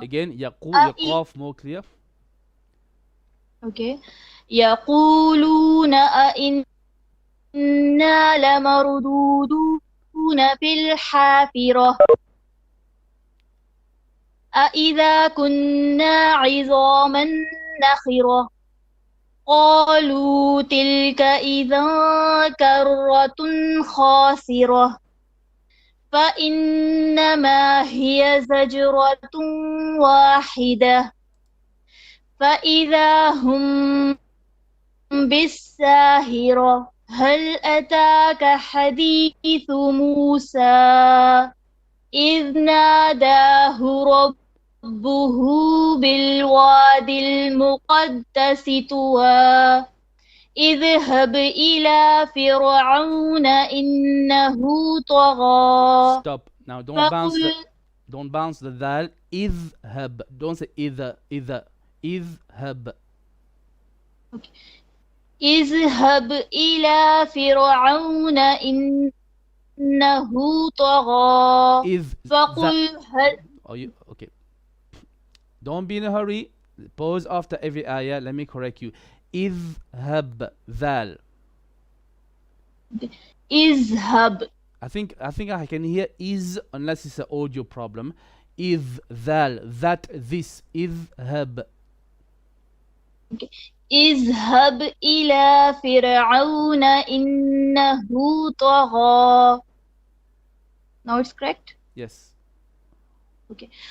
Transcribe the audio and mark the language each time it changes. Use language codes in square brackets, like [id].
[en] Again, يقاف more clear. Okay. [ar] يقولون أئنا لمردودون في الحافرة أإذا كنا عظاما نخرة قالوا تلك إذا كرة خاسرة فإنما هي زجرة واحدة فإذا هم بالساهرة هل أتاك حديث موسى إذ ناداه ربه بالوادي المقدس طوى اذهب إلى فرعون إنه طغى. [en] Stop. Now don't bounce the dal. اذهب. Don't say إذا. [ar] اذهب. Okay. اذهب إلى فرعون إنه طغى. فقل هل. [en] Okay. Don't be in a hurry. Pause after every ayah. Let me correct you. [ar] اذهب ذال. اذهب. [en] I think I can hear is unless it's an audio problem. [ar] إذ ذال that this اذهب. Okay. اذهب إلى فرعون إنه طغى. [en] Now it's correct? Yes. Okay.